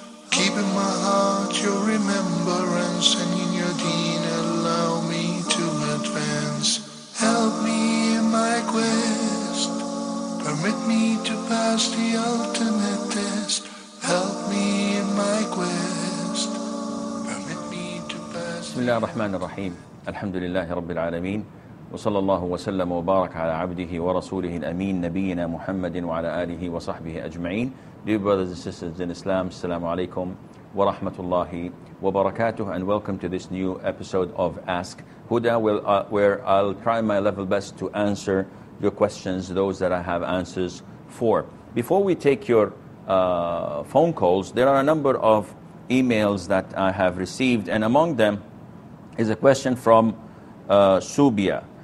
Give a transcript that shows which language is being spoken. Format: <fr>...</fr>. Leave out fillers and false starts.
<en>Keep in my heart your remembrance, and in your deen allow me to advance. Help me in my quest, permit me to pass the ultimate test. Help me in my quest, permit me to pass.</en> <ar>بسم الله الرحمن الرحيم. الحمد لله رب العالمين، وصلى الله وسلم وبارك على عبده ورسوله الأمين نبينا محمد وعلى آله وصحبه أجمعين.</ar> <en>Dear brothers and sisters in Islam, Assalamu alaikum wa rahmatullahi wa barakatuh, and welcome to this new episode of Ask Huda, where I'll try my level best to answer your questions, those that I have answers for. Before we take your phone calls, there are a number of emails that I have received, and among them is a question from Subia.</en>